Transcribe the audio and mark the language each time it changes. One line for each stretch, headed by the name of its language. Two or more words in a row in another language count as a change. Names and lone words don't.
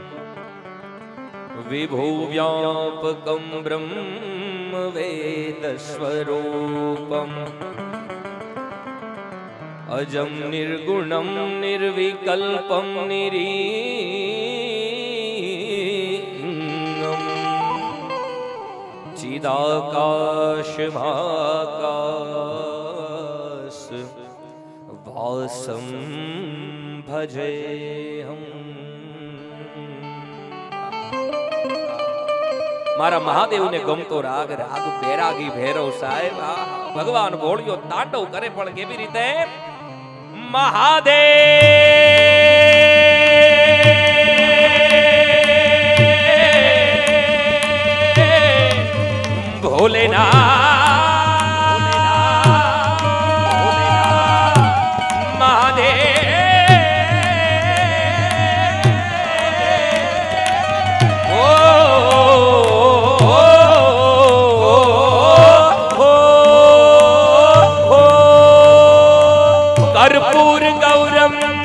Sanskrit: विभुव्यापकं ब्रह्म वेद स्वरूपम अजं निर्गुणं निर्विकल्पं निरीनं चिदाकाशमाकाश वासं भजेहम.
Gujarati: મારા મહાદેવને ગમતો રાગ રાગ બેરાગી ભૈરવ સાહેબ. ભગવાન ભોળિયો તાંડવ કરે પણ કેવી રીતે? મહાદેવ
Sanskrit: ભોલેનાથ મહાદેવ कर्पूर गौरम